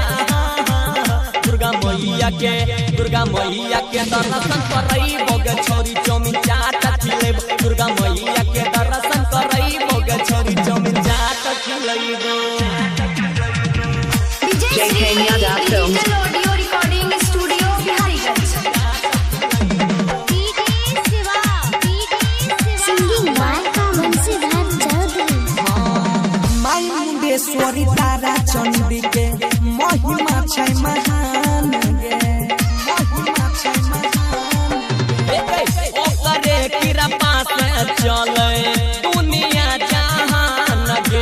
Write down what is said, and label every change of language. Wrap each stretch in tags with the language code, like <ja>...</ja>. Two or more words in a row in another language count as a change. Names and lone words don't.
<mai>दुर्गा मैया के दर्शन कराइबो गे छौड़ी चौमिन चाट खिलाइबो। दुर्गा मैया के दर्शन कराइबो गे छौड़ी चौमिन चाट खिलाइबो।</mai> <en>JK Yadav Films Audio Recording Studio Biharigans Singing by Mansidhar Chaudhary</en> <mai>माई मुंडेश्वरी तारा चंडी के महिमा छै महान गे महिमा छै महान। ओकरे कृपा से चले दुनिया जहान गे।</mai>